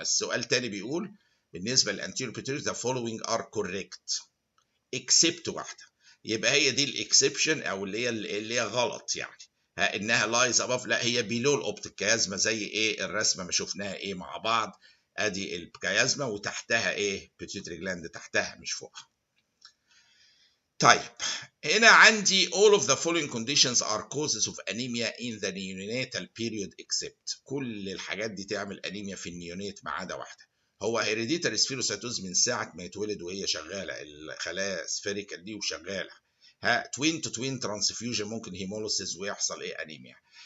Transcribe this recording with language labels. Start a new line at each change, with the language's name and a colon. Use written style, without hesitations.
Arabic: السؤال الثاني بيقول بالنسبه للانتيريور
English: pituitary the following are correct except
Arabic: واحده، يبقى هي دي الاكسبشن او اللي هي غلط يعني، انها لايز اباف، لا هي بيلو الاوبتيك كيازما زي ايه الرسمه ما شفناها ايه مع بعض، ادي الكيازما وتحتها ايه بيتيوتري جلاند تحتها مش فوقها. طيب هنا عندي
English: all of the following conditions are causes of anemia in the neonatal period except،
Arabic: كل الحاجات دي تعمل انيميا في النيونيت ما عدا واحده. هو هيريديتري سفيروسايتوز من ساعه ما يتولد وهي شغاله الخلايا سفيريكال دي وشغاله، توين تو توين ترانسفيوجن ممكن هيموليسيس ويحصل ايه انيميا.